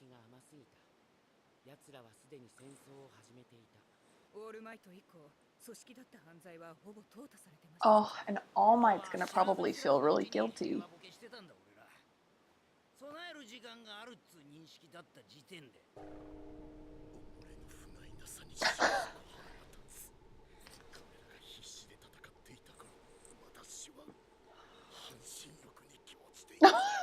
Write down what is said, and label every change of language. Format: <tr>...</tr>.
<ja>奴らはすでに戦争を始めていた。オールマイト以降、組織だった犯罪はほぼ淘汰されてました。</ja> <en>Oh, and All Might's gonna probably feel really guilty.</en> <ja>備える時間があるっつう認識だった時点で。俺の不甲斐なさに心底腹が立つ。彼らが必死で戦っていた頃、私は半身浴に気持ちでいた。</ja>